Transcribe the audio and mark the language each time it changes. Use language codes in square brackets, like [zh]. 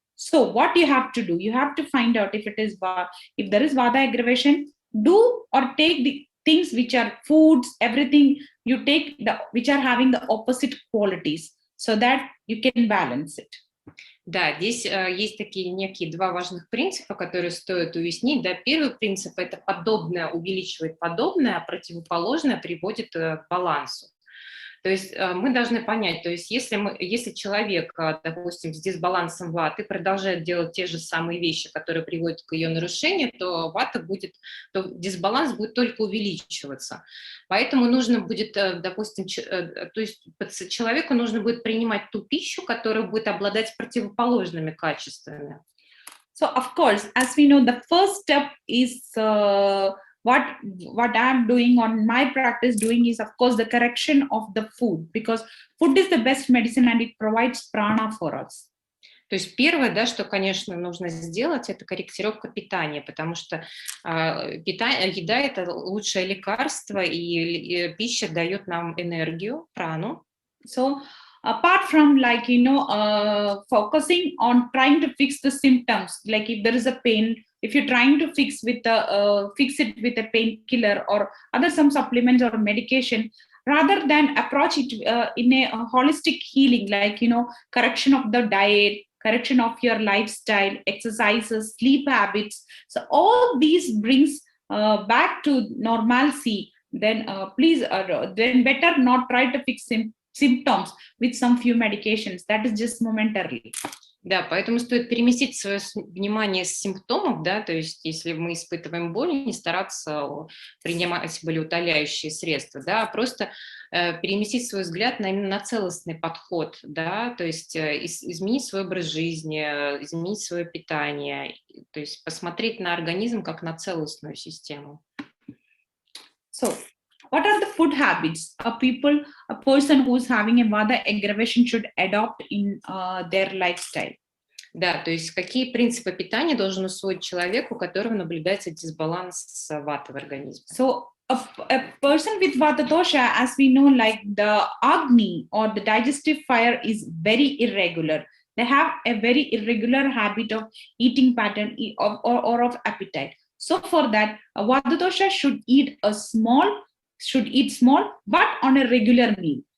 [en] So what you have to do, you have to find out if there is vata aggravation, do or take the things which are foods, everything you take which are having the opposite qualities, so that you can balance it. [ru] Да, здесь есть такие некие два важных принципа, которые стоит уяснить. Да, первый принцип – это подобное увеличивает подобное, а противоположное приводит к балансу. То есть мы должны понять, то есть если человек, допустим, с дисбалансом ваты продолжает делать те же самые вещи, которые приводят к ее нарушению, то дисбаланс будет только увеличиваться. Поэтому нужно будет, допустим, то есть человеку нужно будет принимать ту пищу, которая будет обладать противоположными качествами. [en] So of course, as we know, the first step is what I'm doing on my practice doing is, of course, the correction of the food, because food is the best medicine and it provides prana for us. [ru] То есть первое, да, что, конечно, нужно сделать, это корректировка питания, потому что еда – это лучшее лекарство, и пища дает нам энергию, прану. [en] So apart from like, focusing on trying to fix the symptoms, like if there is a pain, if you're trying to fix it with a painkiller or some supplements or medication, rather than approach it in a holistic healing, like, correction of the diet, correction of your lifestyle, exercises, sleep habits. So all these brings back to normalcy. Then then better not try to fix symptoms with some few medications. That is just momentarily. [ru] Да, поэтому стоит переместить свое внимание с симптомов, да, то есть если мы испытываем боль, не стараться принимать болеутоляющие средства, да, а просто переместить свой взгляд именно на целостный подход, да, то есть изменить свой образ жизни, изменить свое питание, то есть посмотреть на организм как на целостную систему. [en] So, what are the food habits a person who is having a vata aggravation should adopt in their lifestyle? [ru] Да, то есть какие принципы питания должен усвоить человек, у которого наблюдается дисбаланс ваты в организме? [en] So a person with vata dosha, as we know, like the agni or the digestive fire is very irregular. They have a very irregular habit of eating pattern or of appetite. So for that, a vata dosha should eat small, but on a regular meal.